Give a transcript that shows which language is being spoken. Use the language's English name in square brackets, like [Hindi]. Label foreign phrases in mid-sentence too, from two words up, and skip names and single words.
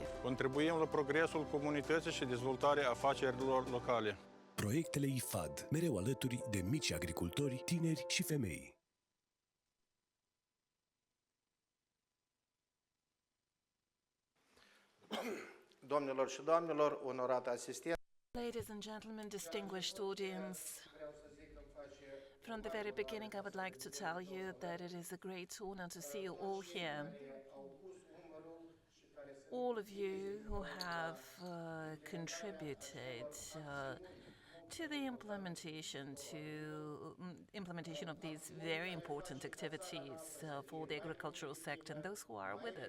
[Romanian] Contribuim la progresul comunității și dezvoltarea afacerilor locale. Proiectele IFAD, mereu alături de mici agricultori, tineri și femei. Doamnelor și doamnelor, onorată asistent. [English] Ladies and gentlemen, distinguished audience, from the very beginning I would like to tell you that it is a great honor to see you all here. All of you who have contributed to the implementation of these very important activities for the agricultural sector, and those who are with us.